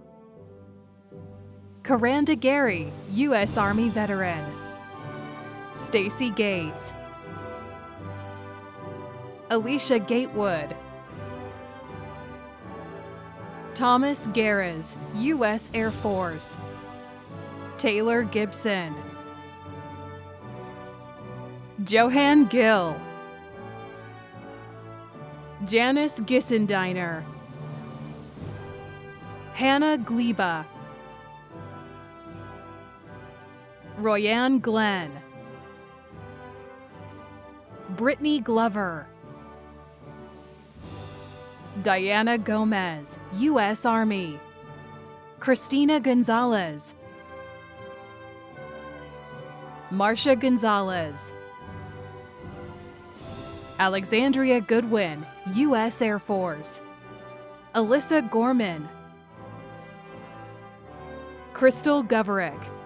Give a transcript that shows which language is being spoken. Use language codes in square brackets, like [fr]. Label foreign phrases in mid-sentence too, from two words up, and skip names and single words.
[en] Karanda Gary, U.S. Army veteran. Stacy Gates. Alicia Gatewood. Thomas Gares, U.S. Air Force. Taylor Gibson. Johan Gill. Janice Gissendiner. Hannah Gleba. Royanne Glenn. Brittany Glover. Diana Gomez, U.S. Army. Christina Gonzalez. Marcia Gonzalez. Alexandria Goodwin, U.S. Air Force. Alyssa Gorman. Crystal Goverick.